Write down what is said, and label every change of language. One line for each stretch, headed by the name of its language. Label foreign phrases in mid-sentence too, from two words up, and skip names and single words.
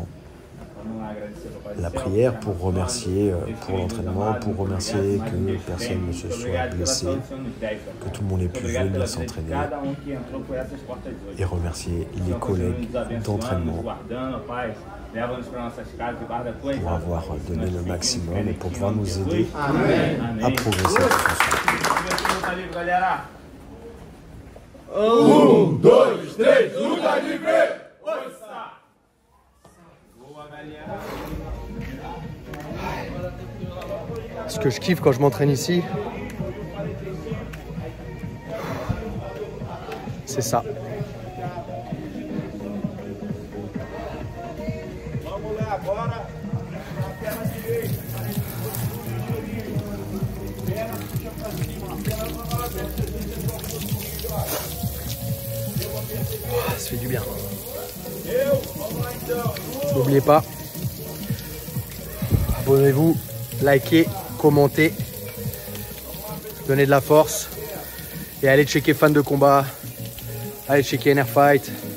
French: La prière pour remercier pour l'entraînement, pour remercier que personne ne se soit blessé, que tout le monde ait pu venir s'entraîner et remercier les collègues d'entraînement pour avoir donné le maximum et pour pouvoir nous aider à progresser.
Portuguese: Um, dois, três, luta livre! Força! Boa, galera!
French: Ce que je kiffe quand je m'entraîne ici, c'est ça.
Portuguese: Vamos lá agora, na perna direita. Perna puxa pra cima, perna pra baixo.
French: Ça fait du bien. N'oubliez pas, abonnez-vous, likez, commentez, donnez de la force et allez checker Fan de Combat, allez checker NR Fight.